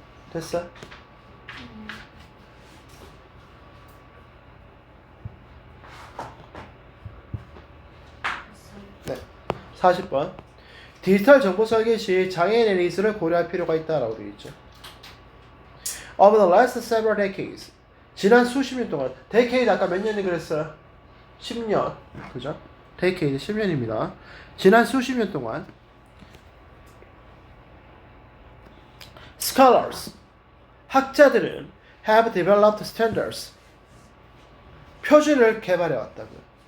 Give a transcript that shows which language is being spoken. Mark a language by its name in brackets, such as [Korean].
[Korean] 됐어? 네. 40번. 디지털 정보 설계 시 장애인의 니즈를 고려할 필요가 있다라고 되어 있죠. [English] Over the last several decades. [Korean] 지난 수십 년 동안. decade 아까 몇 년이 그랬어요? 10년. 그죠? decade 10년입니다. 지난 수십 년 동안 scholars 학자들은 [English] have developed standards [Korean] 표준을 개발해 왔다고요.